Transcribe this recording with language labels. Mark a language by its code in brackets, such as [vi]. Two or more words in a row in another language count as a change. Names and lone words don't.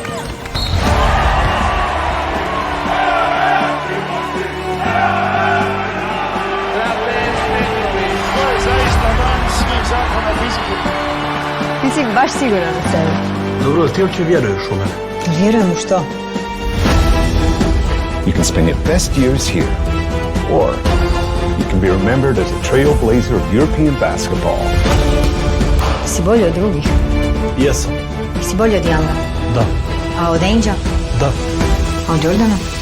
[hr] Ti si baš siguran u sebe. Dobro, ti uopće vjeruješ u mene? Vjerujem u što? [en] You can spend your best years here, or you can be remembered as a trailblazer of European basketball. [hr] Si bolji od drugih. Jesam. Si bolji od Younga. Da. A od Angela? Da. A od Jordana?